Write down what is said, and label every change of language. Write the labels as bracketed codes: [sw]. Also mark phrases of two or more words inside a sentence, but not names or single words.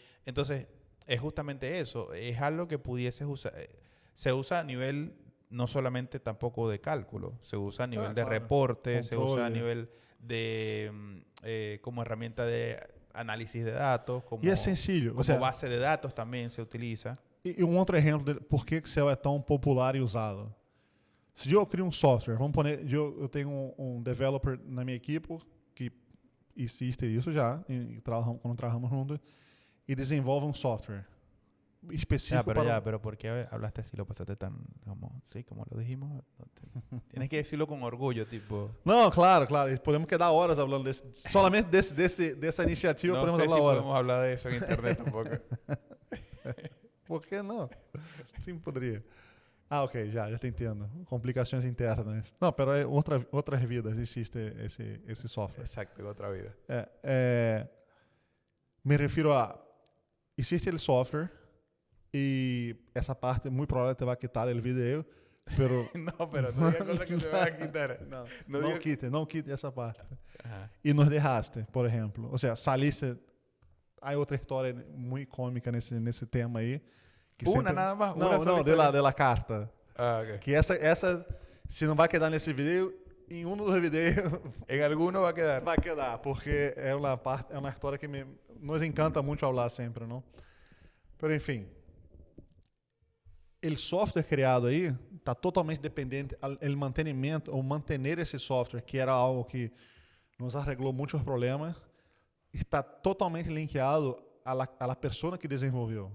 [es] Entonces, es justamente eso. Es algo que pudieses usar. Se usa a nivel no solamente tampoco de cálculo, se usa a nivel de reporte, se usa a nivel de como herramienta de análisis de datos, como, y es sencillo, como base de datos también se utiliza. [pt] E um outro exemplo de por que Excel é tão popular e usado. Se eu crio um software, vamos pôr, eu tenho um developer na minha equipe que existe isso já, quando trabalhamos juntos, e desenvolve um software específico [es] pero ¿por qué hablaste así? Lo pasaste tan, como lo dijimos. Tienes que decirlo con orgullo, tipo... [pt] Não, claro. Podemos quedar horas falando solamente dessa iniciativa. [es] No podemos sé [pt] falar [es] si horas. podemos hablar de eso en internet tampoco. [pt] Por que não? Sim, poderia. Ah, ok, já te entendo. Complicações internas. Não, pero é outras vidas existe esse software. Exacto, outra vida. Me refiro a... Existe o software e essa parte muito provavelmente vai quitar o vídeo, [es] pero... No, pero no digas cosas que se van a quitar. [pt] Não quite essa parte. Ajá. E nos derraste, por exemplo. Ou seja, saliste... Há outra história muito cômica nesse tema aí. [es] Nada más. Não, de la carta. [pt] Ah, ok. Que essa, se não vai quedar nesse vídeo, em um dos vídeos... [es] En alguno va a quedar. [pt] Vai quedar, porque é uma história que nos encanta muito falar sempre, não? Pero, enfim, o software criado aí está totalmente dependente, o mantenimento, ou manter esse software, que era algo que nos arreglou muitos problemas, está totalmente linkado à pessoa que desenvolveu.